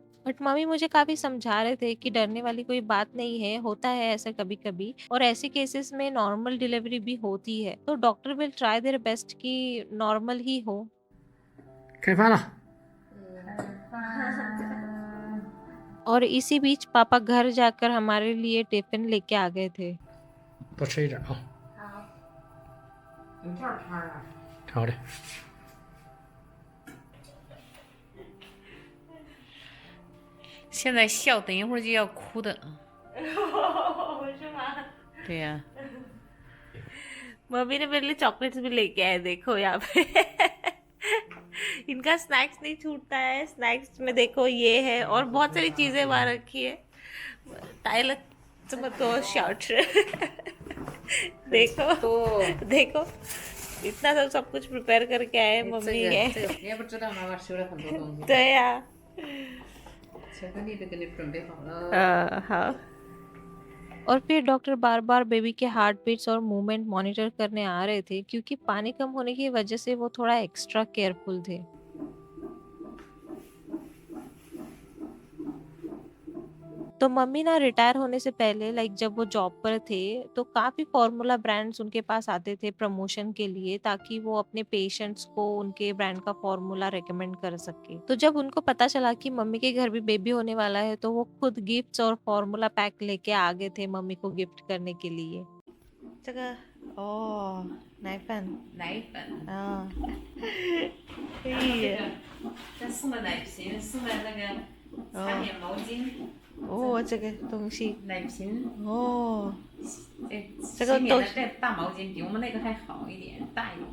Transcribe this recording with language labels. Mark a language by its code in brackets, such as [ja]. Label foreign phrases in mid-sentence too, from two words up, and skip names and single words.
[hi] बट मम्मी मुझे काफी समझा रहे थे कि डरने वाली कोई बात नहीं है, होता है ऐसा कभी कभी, और ऐसे केसेस में [en] normal delivery [hi] भी होती है। तो [en] doctor will try their best [hi] कि नॉर्मल ही हो। [zh] 开饭了。 [hi] और इसी बीच पापा घर जाकर हमारे लिए टिफिन लेके आ गए थे। [zh] 多吃一点啊。你这儿摊啊？好嘞。现在笑，等一会儿就要哭的。是吗？对呀、 [hi] मम्मी ने मेरे लिए चॉकलेट्स भी लेके आए, देखो यहाँ पे। इनका स्नैक्स नहीं छूटता है। स्नैक्स में देखो ये है और बहुत सारी चीजें वहाँ रखी है। टाइलर तो शॉर्ट देखो देखो इतना सब कुछ प्रिपेयर करके आए मम्मी है। [zh] 你也不知道妈妈收了很多东西。对呀，巧克力都给你准备好了。 [hi] हाँ। और फिर डॉक्टर बार बार बेबी के [en] heart beats [hi] और मूवमेंट मॉनिटर करने आ रहे थे, क्योंकि पानी कम होने की वजह से वो थोड़ा [en] extra careful [hi] थे। तो मम्मी ना रिटायर होने से पहले, लाइक जब वो जॉब पर थे, तो काफी [en] formula brands [hi] उनके पास आते थे प्रमोशन के लिए, ताकि वो अपने पेशेंट्स को उनके ब्रांड का फॉर्मूला रेकमेंड कर सके। तो जब उनको पता चला कि मम्मी के घर भी बेबी होने वाला है, तो वो खुद गिफ्ट्स और [en] formula pack [hi] लेके आ गए थे मम्मी को गिफ्ट करने के लिए। [zh] 这个哦，奶粉，奶粉。啊，可这以，个这送的奶瓶，送的那个擦脸毛巾。哦，这个东西，奶瓶。哦，这个都这大毛巾比我们那个还好一点，大一点。